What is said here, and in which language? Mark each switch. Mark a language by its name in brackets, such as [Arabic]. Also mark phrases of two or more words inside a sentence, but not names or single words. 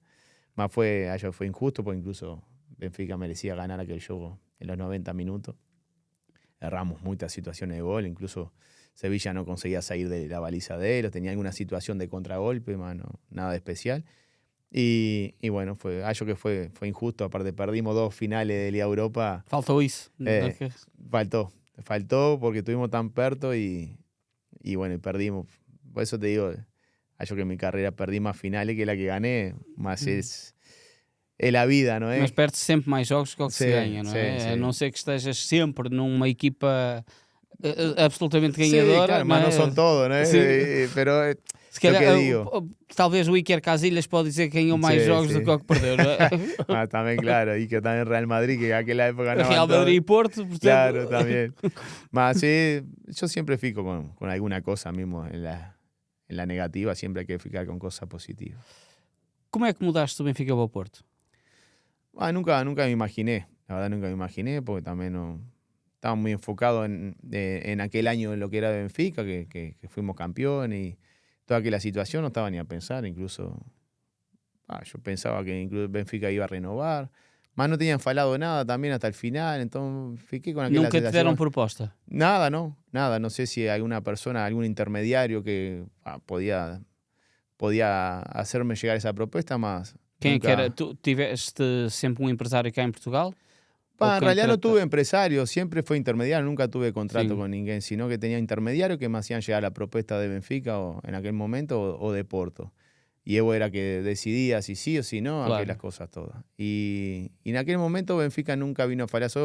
[Spanish] Más fue injusto, porque incluso Benfica merecía ganar aquel juego en los 90 minutos. Erramos muchas situaciones de gol, incluso Sevilla no conseguía salir de la baliza de ellos, tenía alguna situación de contragolpe, nada de especial. Y bueno, yo que fue injusto, aparte perdimos 2 finales de Liga Europa. [Portuguese] Faltou isso. [Spanish] Faltó porque estuvimos tan perto y bueno, y perdimos. Por eso te digo, yo que en mi carrera perdí más finales que la que gané, más es la vida, ¿no? [Portuguese] Mas perde-se sempre mais jogos que o que se [Spanish] Sí, [Portuguese] ganha, não [Spanish] sí, [Portuguese] é? [Spanish] sí. [Portuguese] A não ser que estejas sempre numa equipa absolutamente [Spanish] Sí, [Portuguese] ganhadora, [Spanish] claro, [Portuguese] não [Spanish] más [Portuguese] é? [Spanish] no son todos, ¿no? [Portuguese] Sim. [Spanish] Pero [Portuguese] Se [Spanish] lo [Portuguese] calhar, [Spanish] que digo. [Portuguese] talvez o Iker Casillas pode dizer que ganhou mais [Spanish] Sí, [Portuguese] jogos do [Spanish] sí. [Portuguese] que o que perdeu, não é? [Spanish] También, claro, y que también Real Madrid, que en aquella época ganaban [Portuguese] Real [Spanish] todo. [Portuguese] Madrid e Porto, portanto... [Spanish] Claro, también. Más sí, yo siempre fico con alguna cosa mismo en la negativa, siempre hay que ficar con cosas positivas. [Portuguese] Como é que mudaste do Benfica para o Porto? [Spanish] Nunca me imaginé, la verdad nunca me imaginé, porque también no estaba muy enfocado en aquel año en lo que era Benfica, que fuimos campeones y toda aquella situación no estaba ni a pensar, incluso Yo pensaba que incluso Benfica iba a renovar. Más no tenían falado nada también hasta el final, entonces fiqué con aquella [Portuguese] Nunca te deram proposta? [Spanish] Nada, no, nada. No sé si alguna persona, algún intermediario que podía hacerme llegar esa propuesta, más [Portuguese] Quem é que era? [Spanish] nunca. [Portuguese] Tu tiveste sempre um empresário cá em Portugal? Ou [Spanish] En [Portuguese] quem [Spanish] realidad no [Portuguese] trata... [Spanish] tuve empresario, siempre fue intermediario, nunca tuve contrato [Portuguese] Sim. [Spanish] con ninguém, sino que tenía intermediarios que me hacían llegar la propuesta de Benfica o, en aquel momento o de Porto. Y Evo era que decidía si sí o si no, [Portuguese] Claro. [Spanish] aquellas cosas todas. Y en aquel momento Benfica nunca vino a falar.